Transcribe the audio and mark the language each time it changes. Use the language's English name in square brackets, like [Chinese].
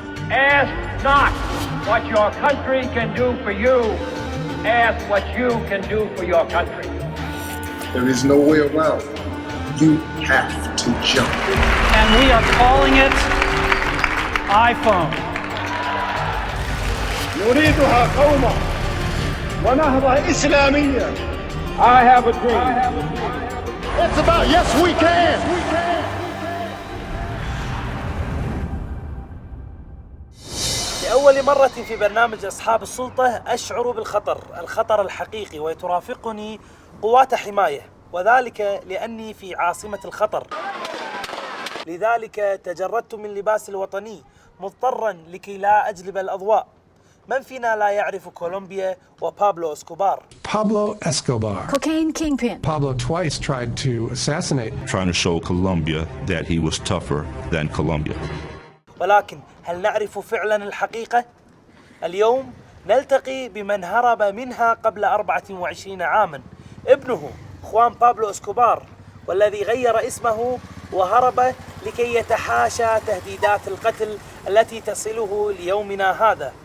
[English] Ask not what your country can do for you. Ask what you can do for your country. There is no way around. You have to jump. And we are calling it iPhone. [Arabic] نريدها قومة ونهضة إسلامية. [English] I have a dream. It's about yes we can. [Arabic] لأول مرة في برنامج أصحاب السلطة أشعر الخطر الحقيقي وترافقني قوات حماية، وذلك لأني في عاصمة الخطر. لذلك تجردت من لباس الوطني مضطرا لكي لا أجلب الأضواء. من فينا لا يعرف كولومبيا وبابلو اسكوبار؟ [English] Pablo Escobar. Cocaine kingpin. Pablo twice tried to assassinate. Trying to show Colombia that he was tougher than Colombia. [Arabic] ولكن هل نعرف فعلا الحقيقة؟ اليوم نلتقي بمن هرب منها قبل 24 عاما، ابنه خوان بابلو اسكوبار، والذي غير اسمه وهرب لكي يتحاشى تهديدات القتل التي تصله ليومنا هذا.